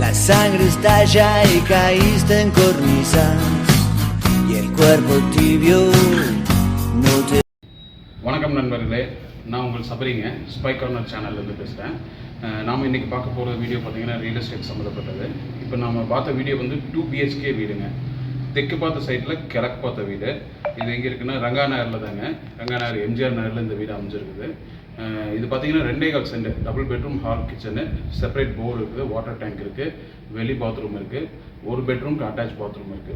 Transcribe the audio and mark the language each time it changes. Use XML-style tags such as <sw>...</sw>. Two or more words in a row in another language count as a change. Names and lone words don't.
<es>sangre estalla y caíste en cornisa y el cuerpo tibio no te...</es> <ta>வணக்கம் நண்பர்களே, நான் உங்கள் சபரிங்க ஸ்பை கார்னர் சேனல்லேருந்து பேசுகிறேன். நாம் இன்றைக்கி பார்க்க போகிற வீடியோ பார்த்திங்கன்னா</ta> <en>real estate</en> <ta>சம்மந்தப்பட்டது. இப்போ நம்ம பார்த்த வீடியோ வந்து 2 BHK வீடுங்க. தெற்கு பார்த்த சைட்டில் கிழக்கு பார்த்த வீடு. இது எங்கே இருக்குன்னா ரங்கா நகரில் தாங்க. ரங்கா நகர் எம்ஜிஆர் நகரில் இந்த வீடு அமைஞ்சிருக்குது. இது பார்த்திங்கன்னா 2.25 சென்ட்,</ta> <en>double bedroom,</en> <ta>ஹால், கிச்சனு,</ta> <en>separate bore</en> <ta>இருக்குது,</ta> <en>water tank</en> <ta>இருக்குது, வெளி பாத்ரூம் இருக்குது, ஒரு பெட்ரூம்க்கு</ta> <en>attach bathroom</en> <ta>இருக்குது.</ta>